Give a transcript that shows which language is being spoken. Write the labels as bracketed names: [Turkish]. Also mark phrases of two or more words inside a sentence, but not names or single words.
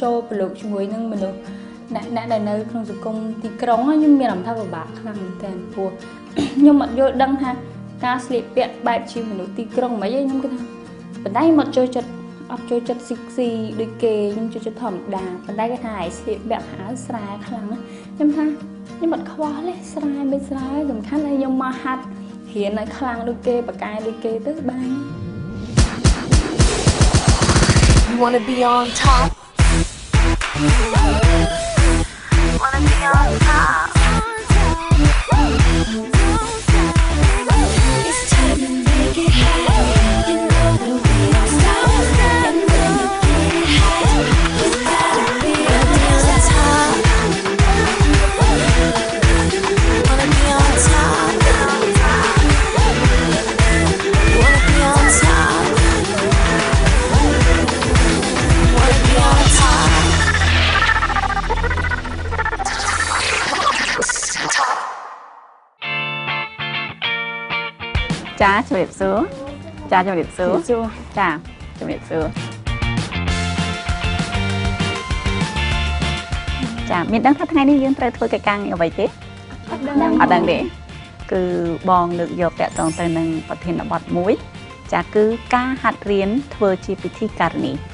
[Khmer] ចូលប្រឡូកជាមួយនឹងមនុស្សអ្នកដែលនៅក្នុងសង្គមទីក្រុងខ្ញុំមានអារម្មណ៍ថាពិបាកខ្លាំងមែនទែនព្រោះខ្ញុំអត់យល់ដឹងថាការស្លៀកពាក់បែបជាមនុស្សទីក្រុងមិនអីខ្ញុំគិតថាបណ្ដៃមកចូលចិត្តអត់ចូលចិត្តស៊ីដូចគេខ្ញុំចូលចិត្តធម្មតាប៉ុន្តែគេថាឲ្យស្លៀកពាក់ខោស្រែខ្លាំងខ្ញុំថាខ្ញុំអត់ខ្វល់ទេស្រែមិនស្រែសំខាន់ឲ្យខ្ញុំមកហាត់រៀនឲ្យខ្លាំងដូចគេបកែដូចគេទៅបាន [English] You wanna be on top Wanna be on top It's time to make it hot You know that we don't stop And when you get it hot You gotta be on top Wanna be on top Wanna be on top Wanna be on top [Khmer] ចាជំរាបសួរចាជំរាបសួរចាជំរាបសួរចាមានដឹងថាថ្ងៃនេះយើងត្រូវធ្វើកិច្ចការងារអ្វីទេអត់ដឹងទេគឺបងលើកយកតាក់ទងទៅនឹងប្រធានបទមួយចាគឺការហាត់រៀនធ្វើជាពិធីការនី